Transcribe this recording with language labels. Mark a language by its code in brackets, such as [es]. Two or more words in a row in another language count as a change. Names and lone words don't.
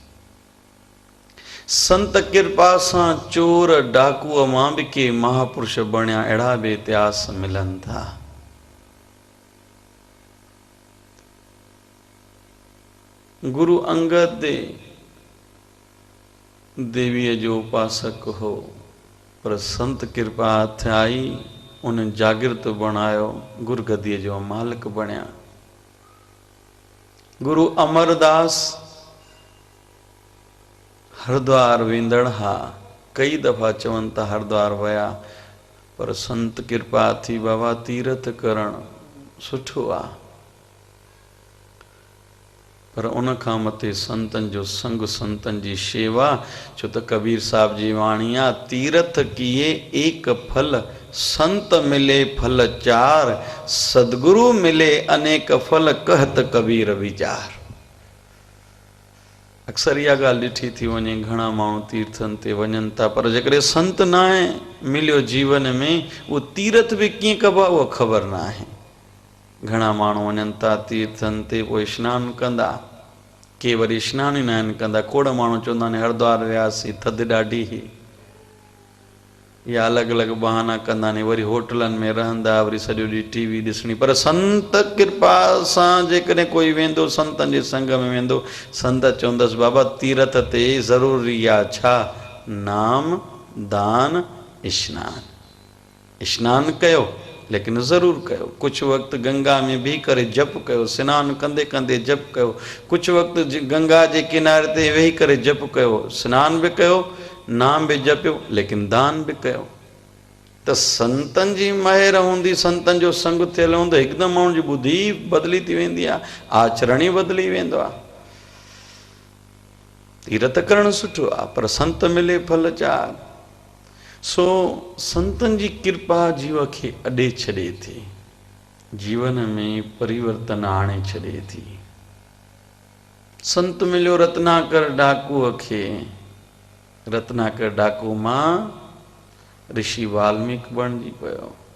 [sd] संत कृपा सां चोर डाकुअ मां बि के महापुरुष बणिया अहिड़ा बि इतिहास मिलनि था। गुरु अंगद देवीअ जो उपासक हो, पर संत कृपा हथ आई, उन जागृत बणायो, गुरगदीअ जो मालिक बणिया। गुरु अमरदास हरिद्वार वेंदड़ हा, कई दफ़ा चवनि था हरिद्वार वया, पर संत कृपा थी बाबा तीर्थ करण सुठो आहे, पर उन खां मथे संतन जो संग संतन जी शेवा। छो त कबीर साहब जी वाणी आहे, [hi] तीर्थ किए एक फल, संत मिले फल चार, सदगुरु मिले अनेक फल, कहत कबीर विचार। [sd] अक्सर इहा ॻाल्हि ॾिठी थी वञे, घणा माण्हू तीर्थनि ते वञनि था, पर जेकॾहिं संत न आहे मिलियो जीवन में, उहो तीर्थ बि कीअं कबो आहे उहो ख़बर न आहे। घणा माण्हू वञनि था तीर्थनि ते, पोइ सनानु कंदा, के वरी सनानु ई न आहिनि कंदा। खोड़ माण्हू चवंदा आहिनि हरिद्वार वियासीं थधि ॾाढी हुई, या अलॻि अलॻि बहाना कंदा आहिनि, वरी होटलनि में रहंदा, वरी सॼो ॾींहुं टीवी ॾिसणी। पर संत कृपा सां जेकॾहिं कोई वेंदो, संतनि जे संग में वेंदो, संत चवंदसि बाबा तीर्थ ते ज़रूरी आहे छा? नाम दान स्नान। स्नान कयो, लेकिन ज़रूरु कयो। कुझु वक़्तु गंगा में बीह करे जप कयो, सनानु कंदे कंदे जप कयो, कुझु वक़्तु गंगा जे किनारे ते वेही करे जप कयो, सनानु बि कयो, नाम बि जपियो, लेकिन दान बि कयो। त संतनि जी महिर हूंदी, संतनि जो संग थियल हूंदो, हिकदमि माण्हू जी ॿुधी बदिली थी वेंदी आहे, आचरण ई बदिली वेंदो आहे। तीरथ करणु सुठो आहे, [hi] पर संत मिले फल चार। [sd] सो संतन जी कृपा जीव खे अॾे छॾे थी, जीवन में परिवर्तन आणे छॾे थी। संत मिलियो रत्नाकर डाकूअ खे, रत्नाकर डाकू मां ऋषि वाल्मीकि बणिजी पियो।